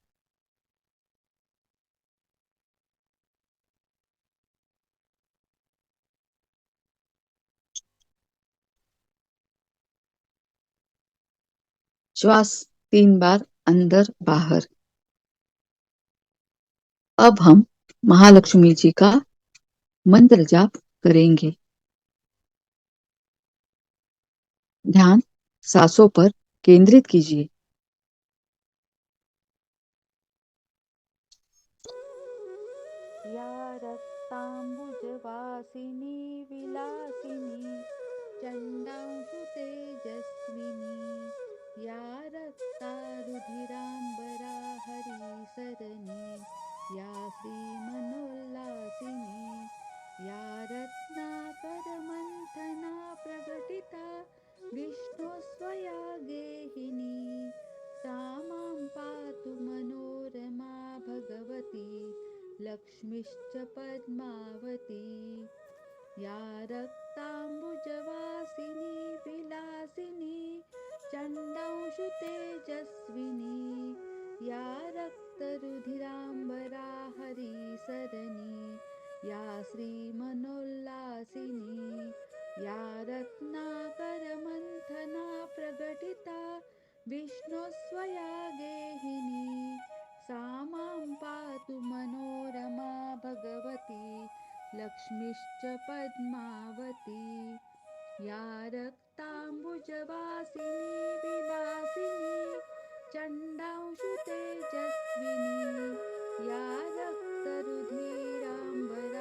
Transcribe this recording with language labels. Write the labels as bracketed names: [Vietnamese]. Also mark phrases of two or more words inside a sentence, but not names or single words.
[Hindi] श्वास 3 बार अंदर बाहर। अब हम महालक्ष्मी जी का मंत्र जाप करेंगे। ध्यान सांसों पर केंद्रित कीजिए। [Sanskrit] या रक्ताम्बुजवासिनी विलासिनी चण्डांशु तेजस्विनी या रक्तारुधिराम्बरा हरिसरणी या श्रीमनोल्लासिनी या रत्नाकरमन्थना प्रकटिता विष्णुस्वया गेहिनी सा मां पातु मनोरमा भगवती लक्ष्मीश्च पद्मावती या रक्ताम्बुजवासिनी विलासिनी चण्डांशु तेजस्विनी या रक्तरुधिराम्बरा हरिसरणी या श्रीमनोल्लासिनी या रत्नाकरमन्थना प्रकटिता विष्णुस्वया गेहिनी सा मां पातु मनोरमा भगवती लक्ष्मीश्च पद्मावती या रक्ताम्बुजवासिनी विलासिनी चण्डांशु तेजस्विनी या रक्तरुधिराम्बरा